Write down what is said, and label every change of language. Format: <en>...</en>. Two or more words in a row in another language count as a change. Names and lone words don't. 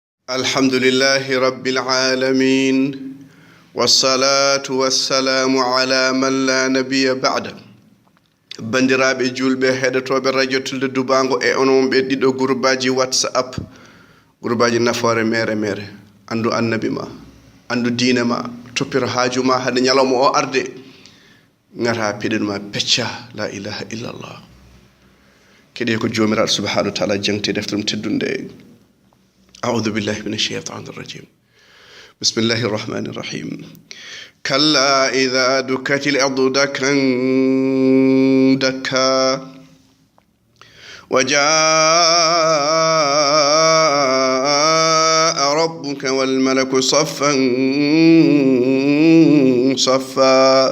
<ar>الحمد لله رب العالمين والصلاة والسلام على من لا نبي بعده</ar> <ff>bandiraɓe julɓe heɗotoɓe radio tulde dubango e onon ɓe ɗiɗo groupeaji whatsapp groupeaji nafoore mere andu annabi ma andu diine ma toppiro haaju ma hande ñalawma o arde ngata piɗen ma pecca</ff> <ar>لا إله إلا الله</ar> <ff>keɗe ko jomiraɗo</ff> <ar>سبحانه وتعالى</ar> <ff>jangti deftere teddunde</ff> <ar>أعوذ بالله من الشيطان الرجيم بسم الله الرحمن الرحيم كلا إذا دكت الأرض دكا دكا وجاء ربك والملك صفا صفا</ar>